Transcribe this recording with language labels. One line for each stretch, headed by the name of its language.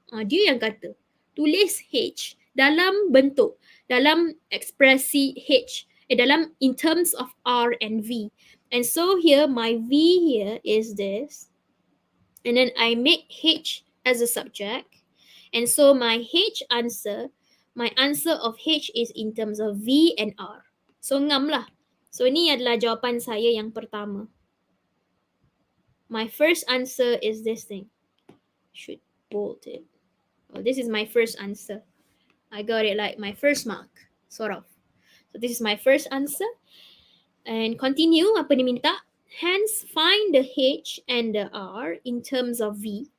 Malay: Dia yang kata tulis H dalam bentuk, dalam ekspresi H, dalam
English: in terms of R and V. And so here my V here is this, and then I make H as a subject, and so my answer of H is in terms of V and R.
Malay: So ngam lah. So ni adalah jawapan saya yang pertama.
English: My first answer is this thing. Should bold it. Well, this is my first answer. I got it like my first mark, sort of. So this is my first answer. And continue,
Malay: apa dia minta?
English: Hence, find the H and the R in terms of V.